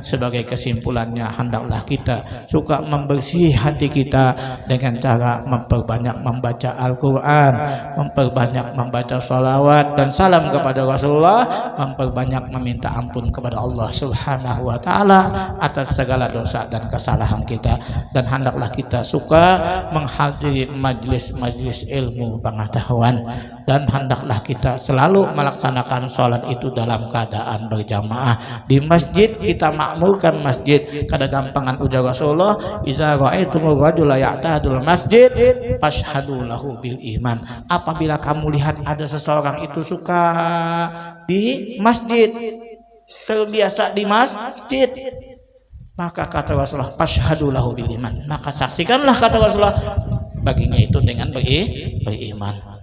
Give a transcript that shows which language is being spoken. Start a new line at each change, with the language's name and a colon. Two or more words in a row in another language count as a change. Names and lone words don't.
Indonesian: Sebagai kesimpulannya, hendaklah kita suka membersih hati kita dengan cara memperbanyak membaca Al-Quran, memperbanyak membaca salawat dan salam kepada Rasulullah, memperbanyak meminta ampun kepada Allah Subhanahu wa taala atas segala dosa dan kesalahan kita, dan hendaklah kita suka menghadiri majlis-majlis ilmu pengetahuan, dan hendaklah kita selalu melaksanakan sholat itu dalam keadaan berjamaah di masjid. Kita makmurkan masjid.
Banjar: Kada gampangan ujar Rasulullah,
Arabic: إذا رأيتم الرجل يعتاد المسجد فاشهدوا له بالإيمان.
Indonesian: Apabila kamu lihat ada seseorang itu suka di masjid, terbiasa di masjid, maka kata Rasulullah
Arabic: فاشهدوا له بالإيمان,
Indonesian: maka saksikanlah kata Rasulullah baginya itu dengan beriman.